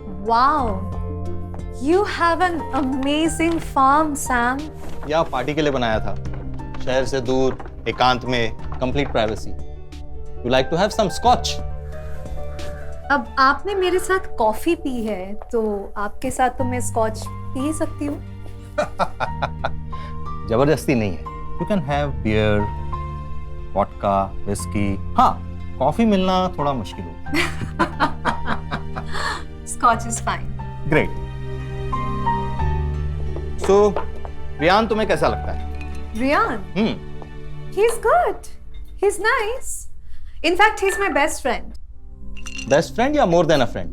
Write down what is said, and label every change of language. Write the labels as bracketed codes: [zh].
[en] Wow, you have an amazing farm, Sam. [hi] या party के लिए बनाया था, शहर से दूर, एकांत में, complete privacy. [en] You like to have some scotch? [hi] अब आपने मेरे साथ कॉफी पी है, तो आपके साथ तो मैं स्कॉच पी ही सकती हूँ। जबरदस्ती नहीं है। [en] You can have beer, vodka, whiskey. [hi] हाँ, कॉफी मिलना थोड़ा मुश्किल होगा। [en] Scotch is fine. Great. [hi] So, Riyan तुम्हें कैसा लगता है? [en] Rian, he's good. He's nice. In fact, he's my best friend. Best friend या more than a friend?